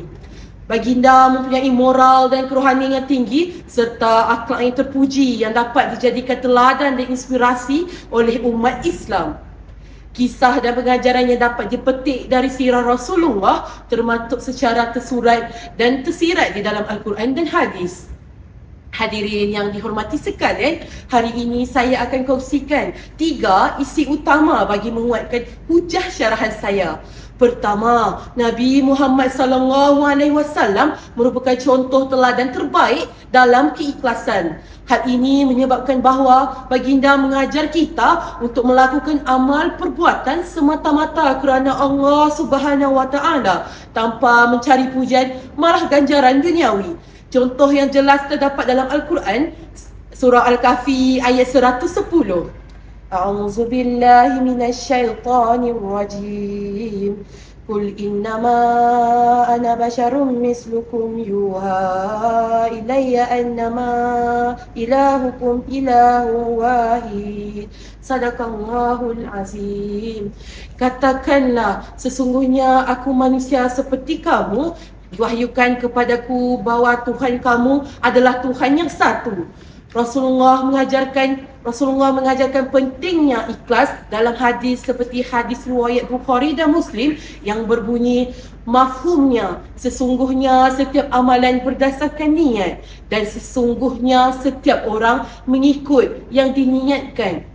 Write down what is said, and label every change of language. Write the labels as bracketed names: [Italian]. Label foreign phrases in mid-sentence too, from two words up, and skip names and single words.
[Malay] Baginda mempunyai moral dan kerohanian yang tinggi serta akhlak yang terpuji yang dapat dijadikan teladan dan inspirasi oleh umat Islam. Kisah dan pengajaran yang dapat dipetik dari sirah Rasulullah termasuk secara tersurat dan tersirat di dalam Al-Quran dan hadis. Hadirin yang dihormati sekalian, hari ini saya akan kongsikan 3 isi utama bagi menguatkan hujah syarahan saya. Pertama, Nabi Muhammad [Arabic] صلى الله عليه وسلم [Malay] merupakan contoh teladan terbaik dalam keikhlasan. Hal ini menyebabkan bahawa baginda mengajar kita untuk melakukan amal perbuatan semata-mata kerana Allah [Arabic] سبحانه وتعالى [Malay] tanpa mencari pujian malah ganjaran duniawi. Contoh yang jelas terdapat dalam Al-Quran, surah Al-Kahfi ayat 110. [Arabic] أعوذ بالله من الشيطان الرجيم. قل إنما أنا بشر مثلكم يوحى إلي أنما إلهكم إله واحد. صدق الله العظيم. [Malay] Katakanlah, sesungguhnya aku manusia seperti kamu. Diwahyukan kepadaku bahawa Tuhan kamu adalah Tuhan yang satu. Rasulullah mengajarkan pentingnya ikhlas dalam hadis seperti hadis riwayat Bukhari dan Muslim yang berbunyi, mafhumnya sesungguhnya setiap amalan berdasarkan niat dan sesungguhnya setiap orang mengikut yang diniatkan.